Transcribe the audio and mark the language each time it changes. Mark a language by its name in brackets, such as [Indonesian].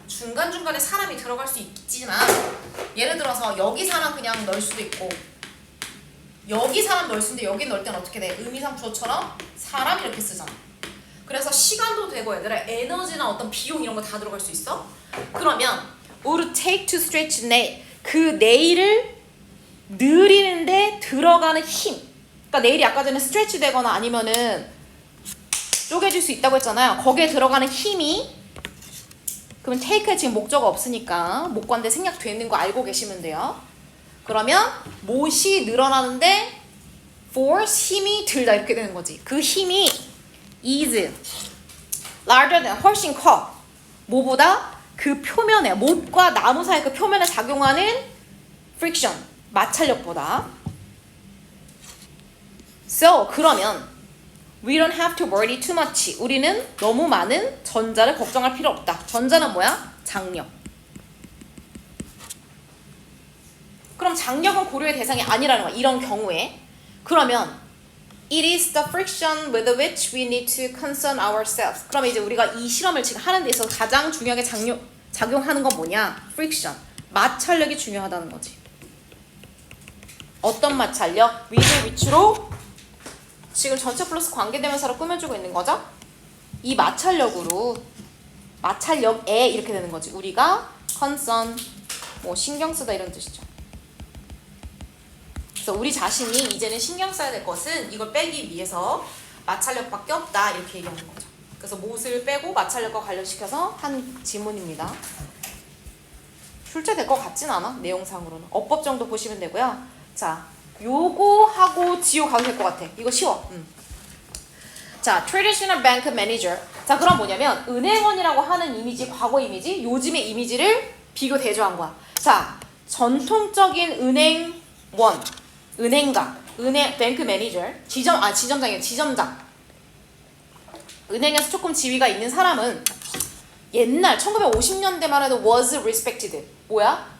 [Korean] 중간중간에 사람이 들어갈 수 있지만 예를 들어서 여기 사람 그냥 넣을 수도 있고 여기 사람 넣을 수 있는데 여기 넣을 때는 어떻게 돼? 의미상 주어처럼 사람 이렇게 쓰잖아. 그래서 시간도 되고 얘들아 에너지나 어떤 비용 이런 거 다 들어갈 수 있어. [English] 그러면 would take to stretch nail. [Korean] 그 네일을 늘리는데 들어가는 힘. 그러니까 네일이 아까 전에 스트레치 되거나 아니면은 쪼개질 수 있다고 했잖아요. 거기에 들어가는 힘이 그러면 take에 지금 목적어 없으니까 목관대 생략되는 거 알고 계시면 돼요. 그러면 못이 늘어나는데 force 힘이 들다 이렇게 되는 거지. 그 힘이 [English] is larger than [Korean] 훨씬 커. 뭐보다 그 표면에 못과 나무 사이 그 표면에 작용하는 friction 마찰력보다. [English] So [Korean] 그러면 [English] we don't have to worry too much. [Korean] 우리는 너무 많은 전자를 걱정할 필요 없다. 전자는 뭐야? 장력. 그럼 장력은 고려의 대상이 아니라는 거야. 이런 경우에. 그러면 [English] it is the friction with which we need to concern ourselves. [Korean] 그러면 이제 우리가 이 실험을 지금 하는 데 있어서 가장 중요하게 작용하는 건 뭐냐? [English] friction. [Korean] 마찰력이 중요하다는 거지. 어떤 마찰력? 위를 위치로 지금 전체 플러스 관계대명사로 꾸며주고 있는 거죠? 이 마찰력으로 마찰력에 이렇게 되는 거지. 우리가 concern 뭐 신경 쓰다 이런 뜻이죠. 그래서 우리 자신이 이제는 신경 써야 될 것은 이걸 빼기 위해서 마찰력밖에 없다 이렇게 얘기하는 거죠. 그래서 못을 빼고 마찰력과 관련시켜서 한 지문입니다. 출제될 것 같진 않아. 내용상으로는. 어법 정도 보시면 되고요. 자, 요거 하고 지호 가도 될 것 같아. 이거 쉬워. [English] 자, traditional bank manager. [Korean] 자, 그럼 뭐냐면 은행원이라고 하는 이미지, 과거 이미지, 요즘의 이미지를 비교 대조한 거야. 자, 전통적인 은행원, 은행가, 뱅크 매니저, 지점장. 은행에서 조금 지위가 있는 사람은 옛날 1950년대만 해도 [English] was respected. [Korean] 뭐야?